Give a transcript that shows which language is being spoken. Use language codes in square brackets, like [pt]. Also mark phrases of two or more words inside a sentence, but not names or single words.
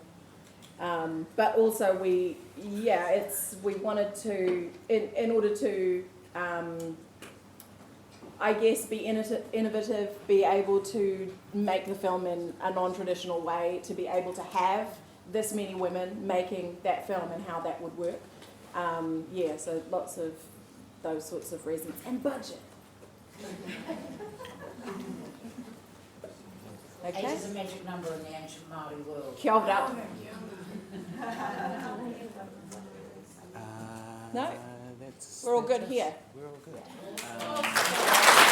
[en] But also we wanted to, in order to, I guess, be innovative, be able to make the film in a non-traditional way, to be able to have this many women making that film and how that would work. So lots of those sorts of reasons. And budget. Okay. 8 is a magic number in the ancient Māori world. [mi] Kia ora. [en] No? We're all good here. We're all good.